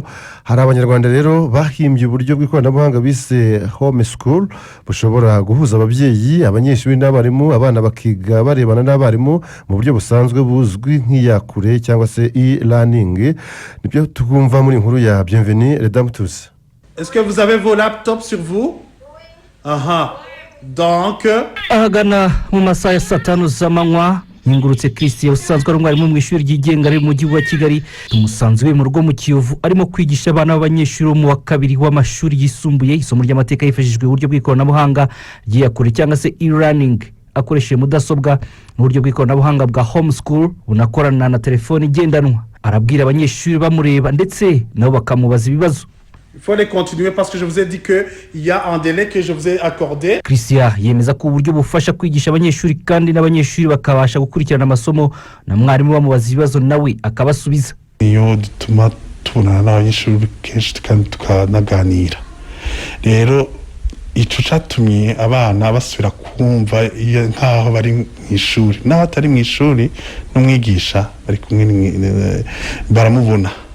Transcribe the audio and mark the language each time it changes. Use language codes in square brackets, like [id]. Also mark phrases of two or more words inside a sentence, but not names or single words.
[rw] Hari abanyarwanda rero bahimbye uburyo bw'ikoranabuhanga bise [en] home school [rw] bushobora guhuza ababyeyi, abanyeshuri n'abarimu, abana bakiga barebana n'abarimu mu buryo busanzwe buzwi nk'iyakure cyangwa se e-learning. Nibyo tugumva muri inkuru ya Bienvenue Redemptus. [fr] Est-ce que vous avez vos laptops sur vous? Aha. Donc [rw] ahagana mu masaha ya 5 z'amanywa Nyingurutse Christian usanzwe ari umwarimu mu ishuri ryigenga riri mu mujyi wa Kigali, umusanzwe mu rugo mu Kiyovu, arimo kwigisha abana b'abanyeshuri mu wa kabiri w'amashuri yisumbuye isomo ry'amateka yifashishijwe uburyo bw'ikoranabuhanga ry'iyakure cyangwa se e-learning akoresheje mudasobwa mu buryo bw'ikoranabuhanga bwa [en] home school [rw] bunakorana na telefone igendanwa. Arabwira abanyeshuri bamureba ndetse nabo bakamubaza ibibazo. [fr] il faut les continuer parce que je vous ai dit que il y a un délai que je vous ai accordé. [rw] Christian yemeza ko uburyo bufasha kwigisha abanyeshuri kandi n'abanyeshuri bakabasha gukurikirana amasomo na mwarimu bamubaza ibibazo nawe akabasubiza. Iyo dutuma tubonana n'abanyeshuri kenshi tukanaganira. Rero ico catumye abana basubira kumva nkaho bari mu ishuri n'abatari mu ishuri n'umwigisha bari kumwe baramubona